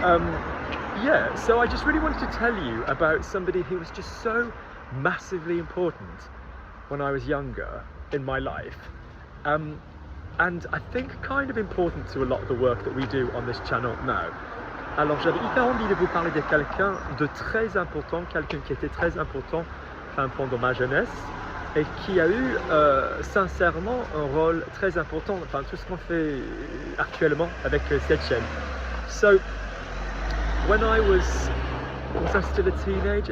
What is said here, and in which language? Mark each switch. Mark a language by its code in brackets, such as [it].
[en] Yeah, so I just really wanted to tell you about somebody who was just so massively important when I was younger in my life, and I think kind of important to a lot of the work that we do on this channel now. [fr] Alors j'avais hyper envie de vous parler de quelqu'un de très important, quelqu'un qui était très important pendant ma jeunesse et qui a eu sincèrement un rôle très important, tout ce qu'on fait actuellement avec cette chaîne. [en] So when I was I still a teenager?